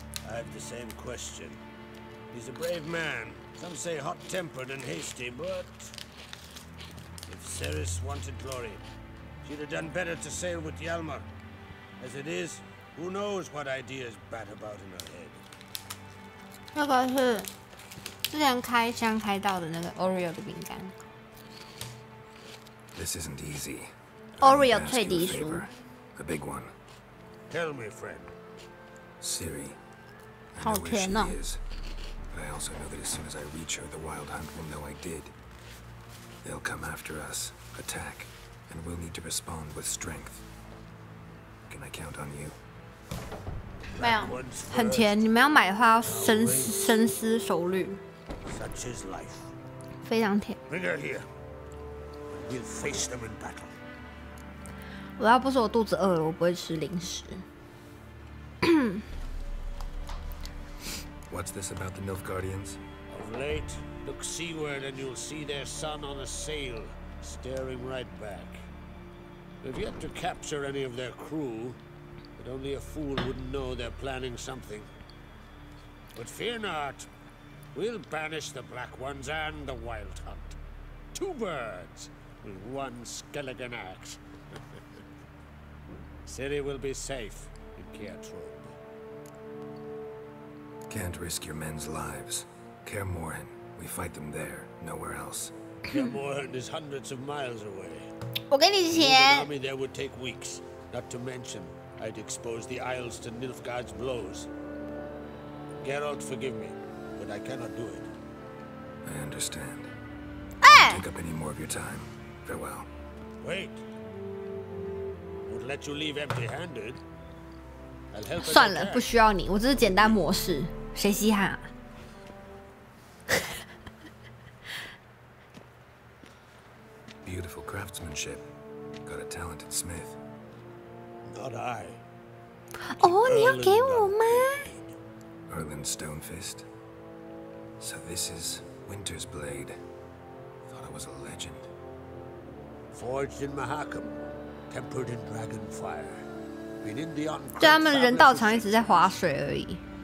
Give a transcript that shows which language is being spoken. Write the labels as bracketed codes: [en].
[en] I have the same question. He's a brave man. Some say hot-tempered and hasty, but if Ceres wanted glory, she'd have done better to sail with Hjalmar. As it is, who knows what ideas bat about in her head. [zh] 那个是之前开箱开到的那个 Oreo 的饼干。 [en] This isn't easy. [zh] Oreo 脆迪酥。 [en] A big one. Tell me, friend. Ciri. I know where she is. But I also know that as soon as I reach her, the Wild Hunt will know I did. They'll come after us, attack, and we'll need to respond with strength. Can I count on you? [zh] 没有，很甜。你们要买的话要深思熟虑。 [en] Such is life. [zh] 非常甜。 [en] Bring her here. We'll face them in battle. [zh] 我要不是我肚子饿了，我不会吃零食。 [en] What's this about the Nilfgaardians? Of late, look seaward and you'll see their sun on a sail, staring right back. They've yet to capture any of their crew, but only a fool wouldn't know they're planning something. But fear not, we'll banish the Black Ones and the Wild Hunt. 2 birds with 1 skeleton axe. Ciri will be safe in Keatrode. Can't risk your men's lives. Kaer Morhen, we fight them there, nowhere else. Kaer Morhen is hundreds of miles away. [zh] 我给你 [en] Moving [zh] 钱。 [en] army there would take weeks. Not to mention, I'd expose the Isles to Nilfgaard's blows. Geralt, forgive me, but I cannot do it. I understand. 哎， Take up any more of your time. Farewell. Wait. Won't let you leave empty-handed. I'll help. [zh] 算了，不需要你，我这是简单模式，谁稀罕啊？ [en] Beautiful craftsmanship. Got a talented smith. Not I. [zh] 哦，你要给我吗？ [en] Erland Stonefist. So this is Winter's blade. Thought I was a legend. Forged in Mahakam, tempered in dragon fire. Been in the on. [zh] 就他们人道场一直在划水而已。